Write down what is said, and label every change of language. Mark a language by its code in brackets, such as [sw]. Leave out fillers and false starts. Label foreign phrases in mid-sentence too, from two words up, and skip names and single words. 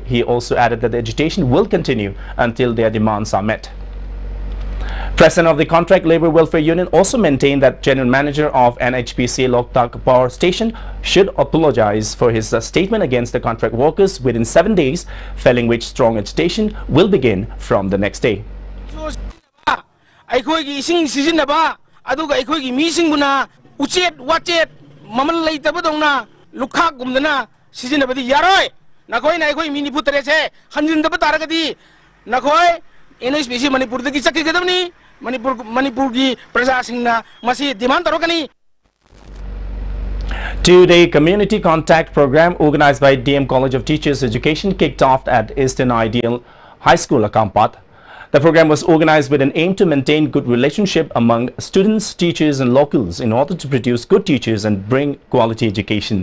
[en] He also added that the agitation will continue until their demands are met. President of the Contract Labour Welfare Union also maintained that General Manager of NHPC Loktak Power Station should apologize for his statement against the contract workers within 7 days, failing which strong agitation will begin from the next day. [mni] ꯑꯩꯈꯣꯏꯒꯤ ꯏꯁꯤꯡ ꯁꯤꯖꯤꯟꯅꯕ ꯑꯗꯨꯒ ꯑꯩꯈꯣꯏꯒꯤ ꯃꯤꯁꯤꯡꯕꯨꯅ ꯎꯆꯦꯠ ꯋꯥꯆꯦꯠ ꯃꯃꯜ ꯂꯩꯇꯕꯗꯧꯅ ꯂꯨꯈꯥꯛꯒꯨꯝꯗꯅ ꯁꯤꯖꯤꯟꯅꯕꯗꯤ ꯌꯥꯔꯣꯏ ꯅꯈꯣꯏꯅ ꯑꯩꯈꯣꯏ ꯃꯤ 93ꯁꯦ ꯍꯟꯖꯤꯟꯗꯕ ꯇꯥꯔꯒꯗꯤ ꯅꯈꯣꯏ NHPC ꯃꯅꯤꯄꯨꯔꯗꯒꯤ ꯆꯠꯈꯤꯒꯗꯕꯅꯤ ꯃꯅꯤꯄꯨꯔꯒꯤ ꯄ꯭ꯔꯖꯥꯁꯤꯡꯅ ꯃꯁꯤ ꯗꯤꯃꯥꯟ ꯇꯧꯔꯛꯀꯅꯤ. [en] Two-day community contact program organized by DM College of Teachers Education kicked off at Eastern Ideal High School, Akampat. The program was organized with an aim to maintain good relationship among students, teachers and locals in order to produce good teachers and bring quality education.